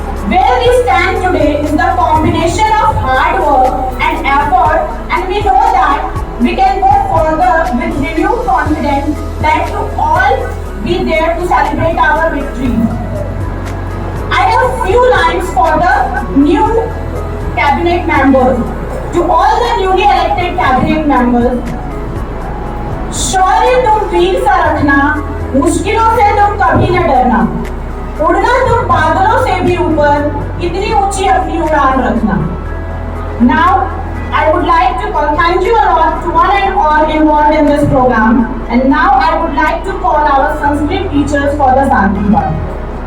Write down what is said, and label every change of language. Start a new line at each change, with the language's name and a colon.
English: Where we stand today is the combination of hard work and effort, and we know that we can go further with renewed confidence that you all be there to celebrate our victory. I have few lines for the new cabinet members. To all the newly elected cabinet members,
Hindi: शौर्य तुम वीर सा रखना, मुश्किलों से तुम कभी न डरना, उड़ना तुम बादलों से भी ऊपर, इतनी ऊंची अपनी उड़ान रखना.
English: Now, I would like to thank you a lot to one and all involved in this program, and now I would like to call our Sanskrit teachers for the Sanskrit.